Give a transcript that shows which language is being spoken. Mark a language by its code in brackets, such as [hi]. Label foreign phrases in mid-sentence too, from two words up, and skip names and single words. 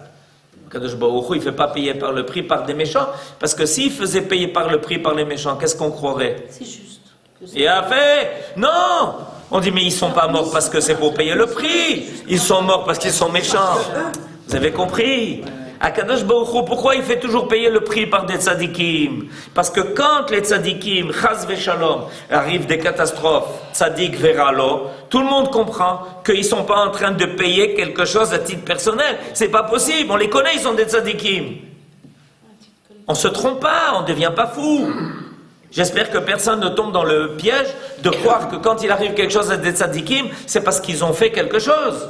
[he] קדוש ברוך הוא, [fr] il ne fait pas payer par le prix par des méchants, parce que s'il faisait payer par le prix par les méchants, qu'est-ce qu'on croirait? C'est juste. Et a fait, non, On dit mais ils sont pas morts parce que c'est pour payer le prix. Ils sont morts parce qu'ils sont méchants. Vous avez compris? [he] הקדוש ברוך הוא, [fr] pourquoi il fait toujours payer le prix par des tzadikim? Parce que quand les tzadikim, [he] חס ושלום, [fr] arrivent des catastrophes, [he] צדיק ורע לו, [fr] tout le monde comprend qu'ils sont pas en train de payer quelque chose à titre personnel. C'est pas possible. On les connaît, ils sont des tzadikim. On se trompe pas, on ne devient pas fou. J'espère que personne ne tombe dans le piège de croire que quand il arrive quelque chose à des tzadikim, c'est parce qu'ils ont fait quelque chose.